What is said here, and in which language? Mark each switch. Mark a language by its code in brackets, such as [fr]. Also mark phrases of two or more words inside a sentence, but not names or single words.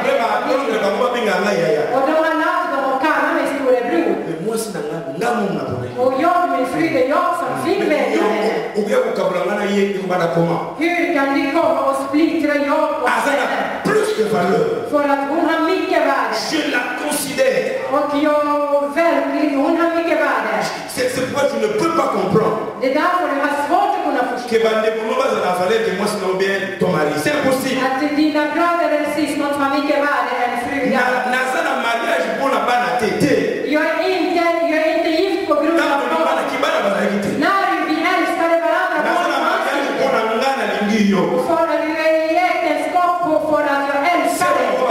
[sv] Och de har lagt dem och kallat mig storebror. Och jag, min fru, det är jag som fick välja henne. Hur kan ni komma och splittra jag och henne? För att hon har mycket värde. [fr] Je la considère. [sv] Och jag verkligen, hon har mycket värde. [fr] C'est pourquoi je ne peux pas comprendre. [sv] Det är därför jag har svårt att kunna förstå. [fr] C'est impossible. [sv] Att dina bröder eller syskon har mycket värde än frugan. Jag är inte gift på grund av barn. När vi älskade varandra. För att du är i äktenskap för att jag älskar dig.